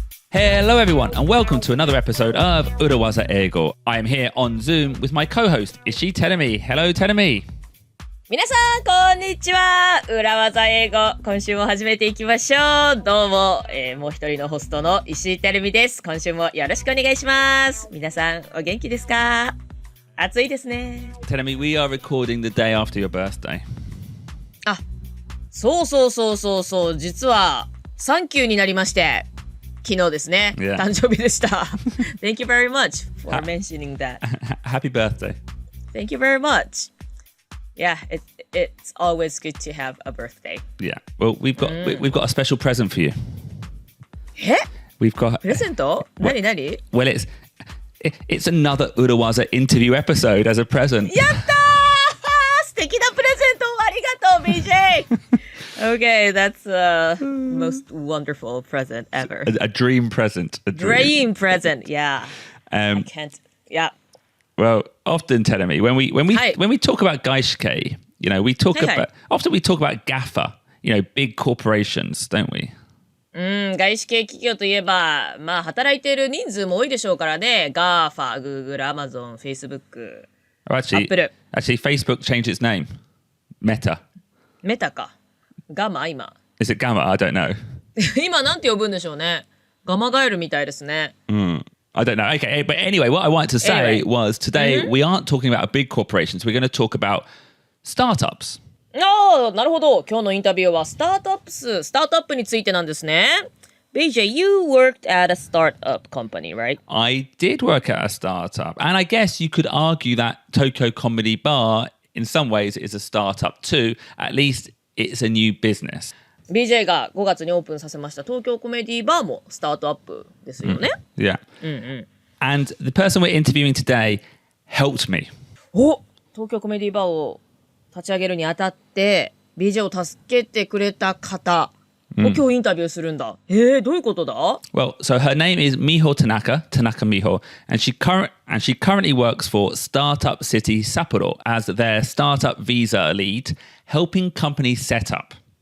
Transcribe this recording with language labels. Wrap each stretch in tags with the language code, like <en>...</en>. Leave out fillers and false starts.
<en>Hello everyone and welcome to another episode of 裏技英語. I am here on Zoom with my co-host Ishii Terumi. Hello Terumi.</en> <ja>皆さんこんにちは。裏技英語今週も始めていきましょう。どうも、もう一人のホストの石井てるみです。今週もよろしくお願いします。皆さんお元気ですか？暑いですね。</ja> <en>Terumi, we are recording the day after your birthday.</en> <ja>あ、そう実はサンキューになりまして昨日ですね、</ja> <en>Yeah.</en> <ja>誕生日でした。</ja> <en>Thank you very much for mentioning that. Happy birthday. Thank you very much.Yeah, it's always good to have a birthday. Yeah. Well, we've got a special present for you.</en> <ja>え？</ja> <en>We've got</en> <ja>プレゼント？何？</ja> <en>Well, it's another 裏技 interview episode as a present.</en> <ja>やったー！素敵なプレゼントありがとう BJ.</ja> <en>Okay, that's the most wonderful present ever. A dream present. A Dream present. Yeah. I can't. Yeah. Well, often, Terumi, when we talk about 外資系, you know, we talk about GAFA, you know, big corporations, don't we?</en> <ja>外資系企業といえば、まあ働いている人数も多いでしょうからね。</ja> <en>GAFA、Google、Amazon、Facebook、 Apple. Actually, Facebook changed its name. Meta.</en> <ja>メタか。ガマ今。</ja> <en>Is it Gamma? I don't know.</en> <ja>今なんて呼ぶんでしょうね。ガマガエルみたいですね。</ja> <en>I don't know. Okay, but anyway, what I wanted to say was today we aren't talking about big corporations. We're going to talk about startups.</en> <ja>ああ、なるほど。今日のインタビューはスタートアップについてなんですね。</ja> <en>BJ, you worked at a startup company, right? I did work at a startup, and I guess you could argue that Tokyo Comedy Bar, in some ways, is a startup too. At least it's a new business.</en> <ja>BJ が5月にオープンさせました東京コメディバーもスタートアップですよね。</ja> <en>Yeah. And the person we're interviewing today helped me.</en> <ja>お、東京コメディバーを立ち上げるにあたって BJ を助けてくれた方を今日インタビューするんだ。どういうことだ？</ja> <en>Well, so her name is Miho Tanaka Miho, and she currently works for Startup City Sapporo as their startup visa lead, helping companies set up.</en>